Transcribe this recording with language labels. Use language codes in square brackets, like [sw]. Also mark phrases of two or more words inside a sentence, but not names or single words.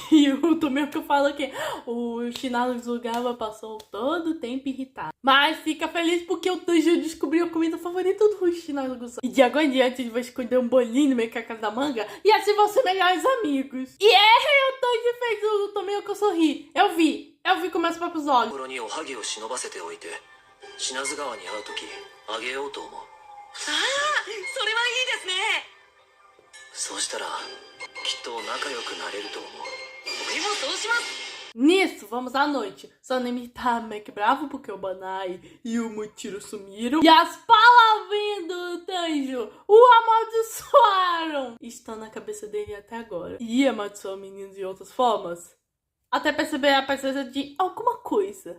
[pt] E o Tomioka fala que o Shinazuga passou todo o tempo irritado. Mas fica feliz porque o Tanjiro descobriu a comida favorita do Shinazuga. E de agora em diante ele vai esconder um bolinho no meio da casa da manga. E assim vão ser melhores amigos. E o Tanjiro fez o Tomioka sorrir. Eu vi com meus próprios olhos. [ja] 心におはぎを忍ばせておいて、品津川に会うときあげようと思う。ああ、それはいいですね。そうしたらきっと仲良くなれると思う。俺もそうします。 [pt] Nisso, vamos à noite. Sanemi tá meio que bravo porque o Banai e o Muichiro sumiram. E as palavrinhas do Tanjiro o amaldiçoaram. Estão na cabeça dele até agora. E amaldiçoou o menino de outras formas. Até perceber a presença de alguma coisa.